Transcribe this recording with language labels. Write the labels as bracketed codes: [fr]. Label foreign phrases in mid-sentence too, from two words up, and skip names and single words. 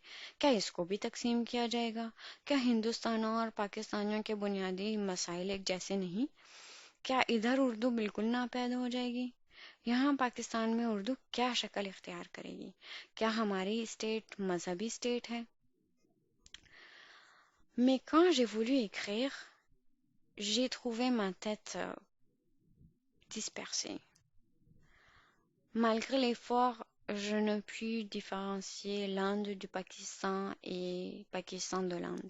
[ur] کیا اس کو بھی تقسیم کیا جائے گا؟ کیا ہندوستانیوں اور پاکستانیوں کے بنیادی مسائل ایک جیسے نہیں? کیا ادھر اردو بالکل ناپید ہو جائے گی? یہاں پاکستان میں اردو کیا شکل اختیار کرے گی? کیا ہماری اسٹیٹ مذہبی اسٹیٹ ہے? [fr] Mais quand j'ai voulu écrire, j'ai trouvé ma tête dispersée. Malgré l'effort, je ne pus différencier l'Inde du Pakistan et Pakistan de l'Inde.